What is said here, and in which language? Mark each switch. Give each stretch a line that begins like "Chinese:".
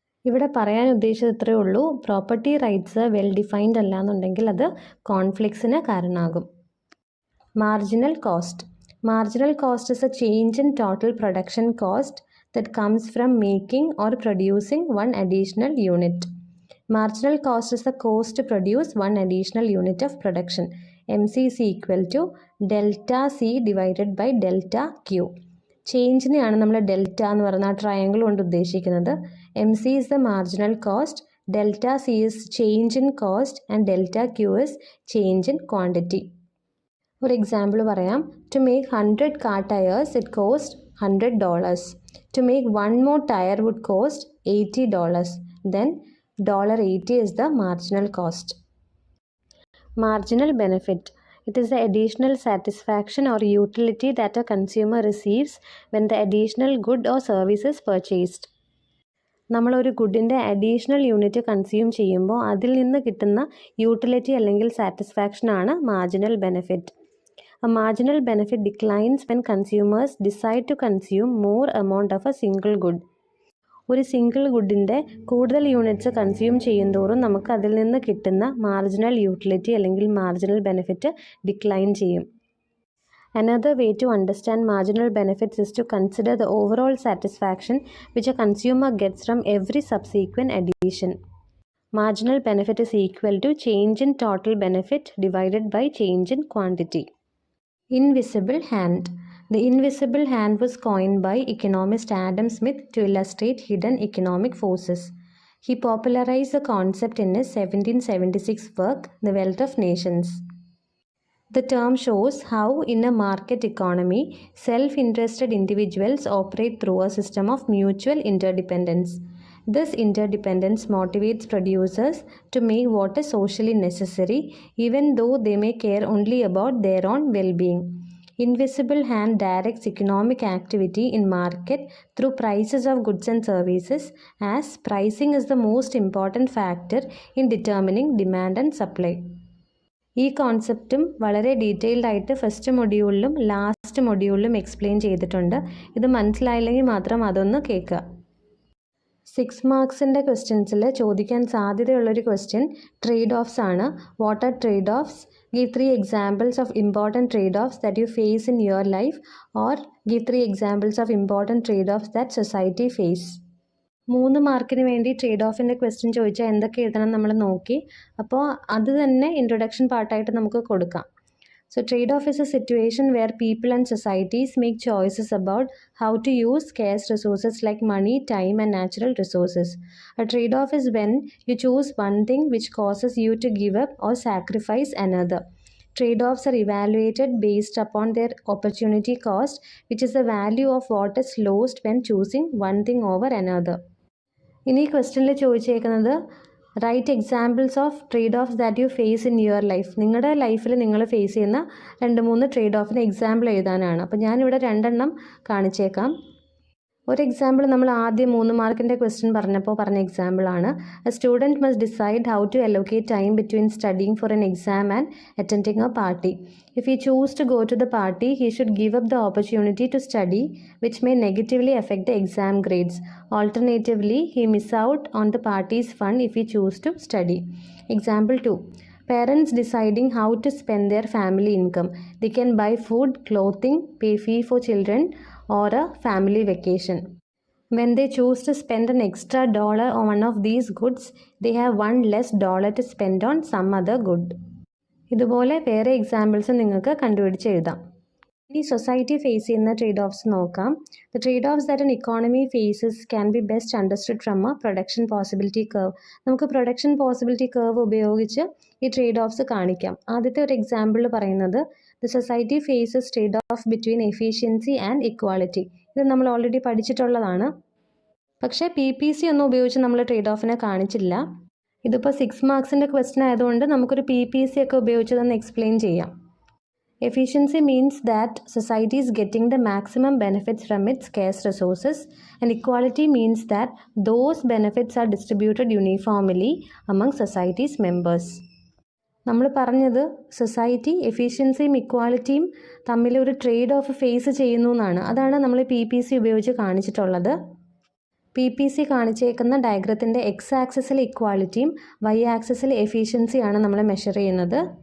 Malayalam: ഇവിടെ പറയാൻ ഉദ്ദേശിച്ചത് ഇത്രയേ ഉള്ളൂ. പ്രോപ്പർട്ടി റൈറ്റ്സ് വെൽ ഡിഫൈൻഡ് അല്ല എന്നുണ്ടെങ്കിൽ അത് കോൺഫ്ലിക്ട്സിന് കാരണമാകും.
English: Marginal cost. Marginal cost is a change in total production cost that comes from making or producing one additional unit. Marginal cost is the cost to produce one additional unit of production. MC is equal to delta C divided by delta Q.
Malayalam: ചേഞ്ചിനെയാണ് നമ്മൾ delta എന്ന് പറയുന്ന ആ triangle കൊണ്ട് ഉദ്ദേശിക്കുന്നത്.
English: M C is the marginal cost, delta C is change in cost and delta Q is change in quantity.
Malayalam: ഒരു example പറയാം.
English: To make 100 car tyres it cost $100. To make one more tire would cost $80. Then $80 is the marginal cost. Marginal benefit. It is the additional satisfaction or utility that a consumer receives when the additional good or service is purchased.
Malayalam: നമ്മളൊരു ഗുഡിൻ്റെ additional unit consume ചെയ്യുമ്പോൾ അതിൽ നിന്ന് കിട്ടുന്ന utility അല്ലെങ്കിൽ സാറ്റിസ്ഫാക്ഷനാണ് marginal benefit.
English: A marginal benefit declines when consumers decide to consume more amount of a single good.
Malayalam: ഒരു single ഗുഡിൻ്റെ കൂടുതൽ units consume ചെയ്യുന്തോറും നമുക്ക് അതിൽ നിന്ന് കിട്ടുന്ന മാർജിനൽ യൂട്ടിലിറ്റി അല്ലെങ്കിൽ മാർജിനൽ ബെനിഫിറ്റ് ഡിക്ലൈൻ ചെയ്യും.
English: Another way to understand marginal benefits is to consider the overall satisfaction which a consumer gets from every subsequent addition. Marginal benefit is equal to change in total benefit divided by change in quantity. Invisible hand. The invisible hand was coined by economist Adam Smith to illustrate hidden economic forces. He popularized the concept in his 1776 work, The Wealth of Nations. The term shows how, in a market economy, self-interested individuals operate through a system of mutual interdependence. This interdependence motivates producers to make what is socially necessary, even though they may care only about their own well-being. Invisible hand directs economic activity in market through prices of goods and services, as pricing is the most important factor in determining demand and supply.
Malayalam: ഈ കോൺസെപ്റ്റും വളരെ detailed ആയിട്ട് first മൊഡ്യൂളിലും last മൊഡ്യൂളിലും explain ചെയ്തിട്ടുണ്ട്. ഇത് മനസ്സിലായില്ലെങ്കിൽ മാത്രം അതൊന്ന് കേൾക്കുക. 6 മാർക്സിൻ്റെ ക്വസ്റ്റ്യൻസിൽ ചോദിക്കാൻ സാധ്യതയുള്ളൊരു ക്വസ്റ്റ്യൻ ട്രേഡ് ഓഫ്സ് ആണ്.
English: What are trade offs? Give 3 examples of important trade-offs that you face in your life, or give 3 examples of important trade-offs that society face.
Malayalam: 3 മാർക്കിന് വേണ്ടി ട്രേഡ് ഓഫിൻ്റെ ക്വസ്റ്റ്യൻ ചോദിച്ചാൽ എന്തൊക്കെ എഴുതണം നമ്മൾ നോക്കി. അപ്പോൾ അത് തന്നെ ഇൻട്രൊഡക്ഷൻ പാർട്ടായിട്ട് നമുക്ക് കൊടുക്കാം.
English: So trade-off is a situation where people and societies make choices about how to use scarce resources like money, time and natural resources. A trade-off is when you choose one thing which causes you to give up or sacrifice another. Trade-offs are evaluated based upon their opportunity cost, which is the value of what is lost when choosing one thing over another.
Malayalam: ഇനി ക്വസ്റ്റ്യനിൽ ചോദിച്ചേക്കുന്നത്
English: Write examples of trade offs that you face in your life.
Malayalam: നിങ്ങളുടെ ലൈഫിൽ നിങ്ങൾ face ചെയ്യുന്ന 2-3 trade ഓഫിന് example എഴുതാനാണ്. അപ്പോൾ ഞാനിവിടെ 2 എണ്ണം കാണിച്ചേക്കാം. ഒരു എക്സാമ്പിൾ നമ്മൾ ആദ്യം 3 മാർക്കിൻ്റെ ക്വസ്റ്റ്യൻ പറഞ്ഞപ്പോൾ പറഞ്ഞ എക്സാമ്പിളാണ്.
English: A student must decide how to allocate time between studying for an exam and attending a party. If he choose to go to the party, he should give up the opportunity to study, which may negatively affect the exam grades. Alternatively, he miss out on the party's fund if he choose to study. Example 2. Parents deciding how to spend their family income. They can buy food, clothing, pay fee for children, or a family vacation. When they choose to spend an extra dollar on one of these goods, they have one less dollar to spend on some other good.
Malayalam: ഇതുപോലെ വേറെ examples നിങ്ങൾക്ക് കണ്ടുപിടിച്ച് എഴുതാം. ഇനി society face ചെയ്യുന്ന trade offs നോക്കാം.
English: The trade offs that an economy faces can be best understood from a production possibility curve.
Malayalam: നമുക്ക് production possibility curve ഉപയോഗിച്ച് ഈ ട്രേഡ് ഓഫ്സ് കാണിക്കാം. ആദ്യത്തെ ഒരു എക്സാമ്പിൾ പറയുന്നത്
English: The society faces trade off between efficiency and equality.
Malayalam: ഇത് നമ്മൾ already പഠിച്ചിട്ടുള്ളതാണ്. പക്ഷേ PPC ഒന്നും ഉപയോഗിച്ച് നമ്മൾ ട്രേഡ് ഓഫിനെ കാണിച്ചില്ല. ഇതിപ്പോൾ 6 മാർക്സിൻ്റെ ക്വസ്റ്റ്യൻ ആയതുകൊണ്ട് നമുക്കൊരു PPC ഒക്കെ ഉപയോഗിച്ച് തന്നെ എക്സ്പ്ലെയിൻ ചെയ്യാം.
English: Efficiency means that society is getting the maximum benefits from its scarce resources, and equality means that those benefits are distributed uniformly among society's members.
Malayalam: നമ്മൾ പറഞ്ഞത് സൊസൈറ്റി എഫിഷ്യൻസിയും ഇക്വാലിറ്റിയും തമ്മിൽ ഒരു ട്രേഡ് ഓഫ് ഫേസ് ചെയ്യുന്നു എന്നാണ്. അതാണ് നമ്മൾ PPC ഉപയോഗിച്ച് കാണിച്ചിട്ടുള്ളത്. PPC കാണിച്ചേക്കുന്ന ഡയഗ്രത്തിൻ്റെ X ആക്സിസിൽ ഇക്വാലിറ്റിയും Y ആക്സിസിൽ എഫിഷ്യൻസിയാണ് നമ്മൾ മെഷർ ചെയ്യുന്നത്.